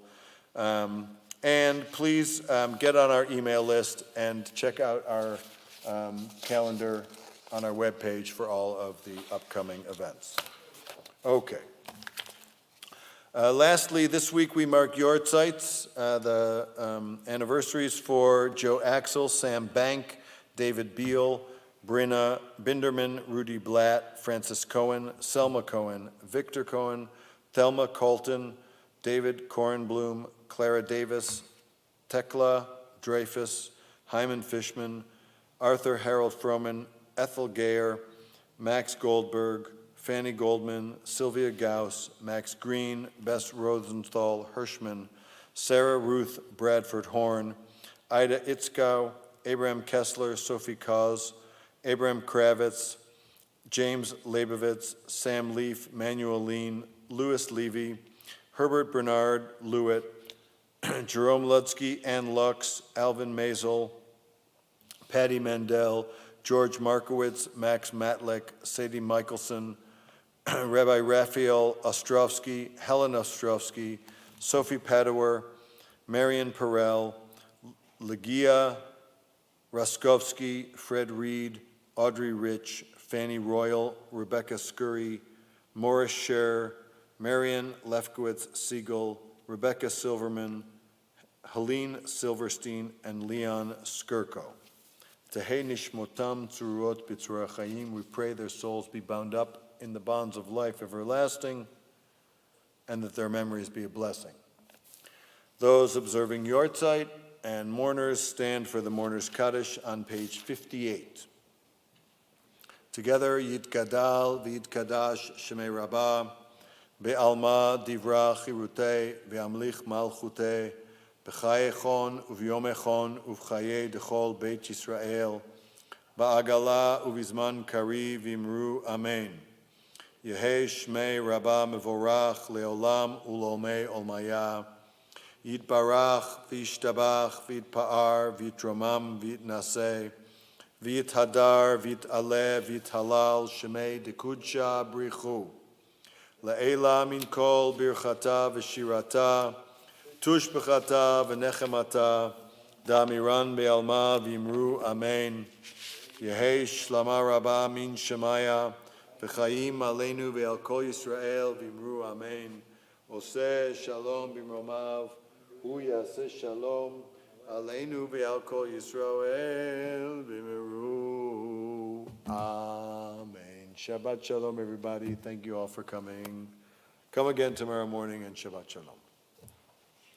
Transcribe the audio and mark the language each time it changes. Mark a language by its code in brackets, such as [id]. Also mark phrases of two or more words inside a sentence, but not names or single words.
[en] And please get on our email list and check out our calendar on our webpage for all of the upcoming events. Okay. Lastly, this week we mark Yortzites, the anniversaries for Joe Axel, Sam Bank, David Beal, Brinna Binderman, Rudy Blatt, Francis Cohen, Selma Cohen, Victor Cohen, Thelma Colton, David Kornblum, Clara Davis, Tekla Dreyfus, Hyman Fishman, Arthur Harold Froman, Ethel Gayer, Max Goldberg, Fanny Goldman, Sylvia Gauss, Max Green, Bess Rosenthal Hirschman, Sarah Ruth Bradford Horn, Ida Itzkow, Abraham Kessler, Sophie Cause, Abraham Kravitz, James Leibovitz, Sam Leaf, Manuel Lean, Louis Levy, Herbert Bernard Lewitt, Jerome Ludsky, Ann Lux, Alvin Mazel, Patty Mandel, George Markowitz, Max Matlick, Sadie Michelson, Rabbi Raphael Ostrovsky, Helen Ostrovsky, Sophie Padower, Marion Perel, Legia Roskovsky, Fred Reed, Audrey Rich, Fanny Royal, Rebecca Scurry, Morris Scher, Marion Lefkowitz Siegel, Rebecca Silverman, Helene Silverstein, and Leon Skirko. [he] תהא נשמותם צרורות בצרור חיים. [en] We pray their souls be bound up in the bonds of life everlasting, and that their memories be a blessing. Those observing Yortzeit and mourners stand for the Mourner's Kaddish on page 58. Together, [arc] יתגדל ויתקדש שמיה רבא, בעלמא די ברא כרעותיה, וימליך מלכותיה, בחייכון וביומיכון ובחיי דכל בית ישראל, בעגלא ובזמן קריב ואמרו אמן. יהא שמיה רבא מברך לעלם ולעלמי עלמיא, יתברך וישתבח ויתפאר ויתרומם ויתנשא, ויתהדר ויתעלה ויתהלל שמיה דקודשא בריך הוא. לעלא מן כל ברכתא ושירתא, תשבחתא ונחמתא, דאמירן בעלמא ואמרו אמן. יהא שלמא רבא מן שמיא, וחיים עלינו ועל כל ישראל ואמרו אמן. [he] עושה שלום במרומיו, הוא יעשה שלום עלינו ועל כל ישראל ואמרו אמן. שבת שלום, [en] everybody. Thank you all for coming. Come again tomorrow morning, and [he] שבת שלום.